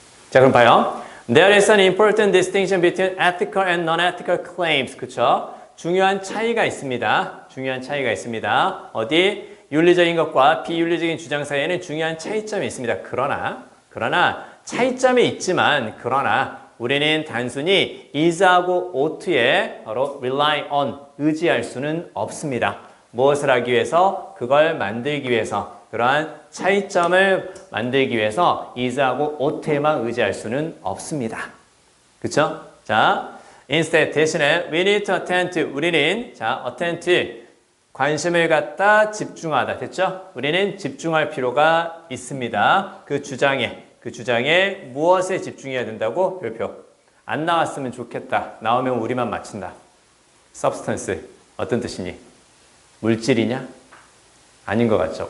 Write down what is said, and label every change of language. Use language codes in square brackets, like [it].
[en] 자, 그럼 봐요. There is an important distinction between ethical and non-ethical claims. 그쵸? [ko] 중요한 차이가 있습니다. 중요한 차이가 있습니다. 어디? 윤리적인 것과 비윤리적인 주장 사이에는 중요한 차이점이 있습니다. 그러나 차이점이 있지만 우리는 단순히 is하고 ought에 바로 rely on, 의지할 수는 없습니다. 무엇을 하기 위해서? 그걸 만들기 위해서, 그러한 차이점을 만들기 위해서 is하고 ought에만 의지할 수는 없습니다. 그쵸? [en] 자, instead, 대신에 we need to attend to, 우리는 attend to, 관심을 갖다 집중하다. [ko] 됐죠? 우리는 집중할 필요가 있습니다. 그 주장에 무엇에 집중해야 된다고? 별표. 안 나왔으면 좋겠다. 나오면 우리만 맞춘다. substance. 어떤 뜻이니? 물질이냐? 아닌 것 같죠?